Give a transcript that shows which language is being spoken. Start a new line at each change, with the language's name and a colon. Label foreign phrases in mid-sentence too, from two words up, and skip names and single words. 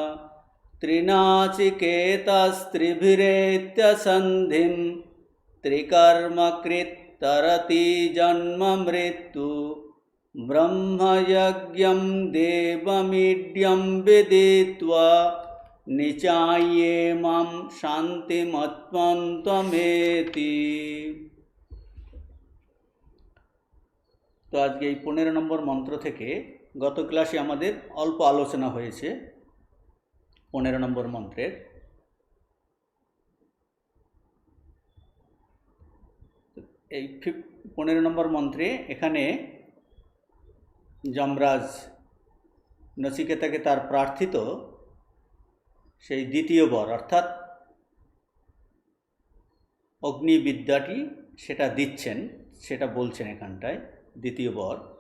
Sanskrit: त्रिनाचिकेतस्त्रिभिरेत्यसन्धिं त्रिकर्मकृत् तरति जन्म मृत्यु ब्रह्मयज्ञं देवमीड्यं विदित्वा निचाये मां शान्तिमत्वन्त्वमेति।
Bangla: তো আজকে 15 নম্বর मंत्र থেকে গত ক্লাসে আমাদের অল্প আলোচনা হয়েছে 15 নম্বর मंत्रेर। এই 15 নম্বর मंत्रे এখানে যমরাজ নচিকেতাকে তার প্রার্থিত সেই দ্বিতীয় বর অর্থাৎ অগ্নিবিদ্যাটি সেটা দিচ্ছেন, সেটা বলছেন এখানটায় দ্বিতীয় বর।